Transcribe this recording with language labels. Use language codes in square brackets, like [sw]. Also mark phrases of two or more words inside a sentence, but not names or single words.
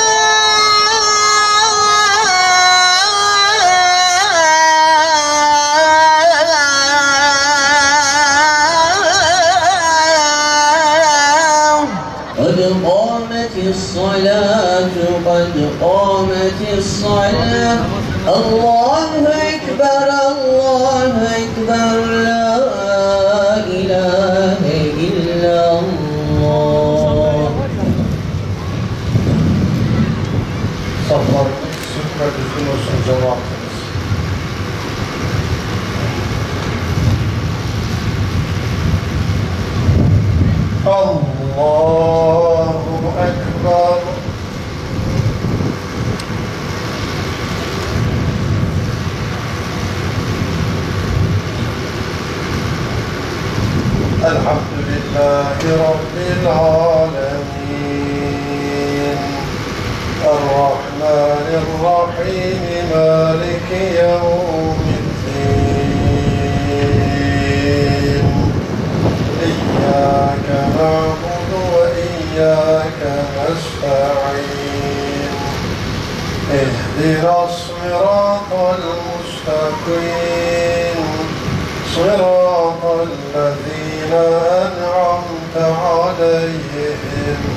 [ar] قد قامت الصلاة قد قامت الصلاة الله أكبر الله أكبر لا إله إلا الله. [tr] Saflar sık ve düzgün olsun cemaatimiz. [ar] الله أكبر. الحمد لله رب العالمين. الرحمن الرحيم مالك يوم الدين إياك نعبد وإياك نستعين اهدنا الصراط المستقيم صراط الذين أنعمت عليهم